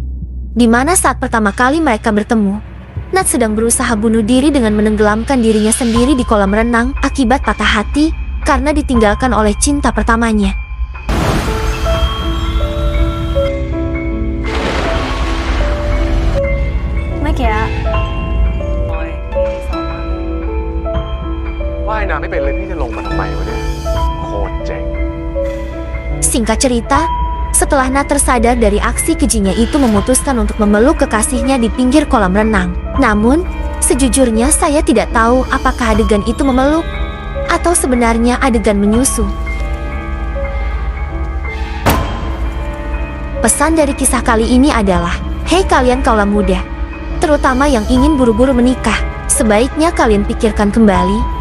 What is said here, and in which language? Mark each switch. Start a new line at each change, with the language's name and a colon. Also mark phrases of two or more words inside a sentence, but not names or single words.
Indonesian: Di mana saat pertama kali mereka bertemu, Nat sedang berusaha bunuh diri dengan menenggelamkan dirinya sendiri di kolam renang akibat patah hati karena ditinggalkan oleh cinta pertamanya. Wah,
Thai: ไม่เป็นเลยพี่จะลงมาทำไมวะเนี่ยโคตรเจ๋ง
Indonesian: Singkat cerita, setelah Nat tersadar dari aksi kejinya itu memutuskan untuk memeluk kekasihnya di pinggir kolam renang. Namun, sejujurnya saya tidak tahu apakah adegan itu memeluk atau sebenarnya adegan menyusu. Pesan dari kisah kali ini adalah, hei kalian kaula muda, terutama yang ingin buru-buru menikah, sebaiknya kalian pikirkan kembali.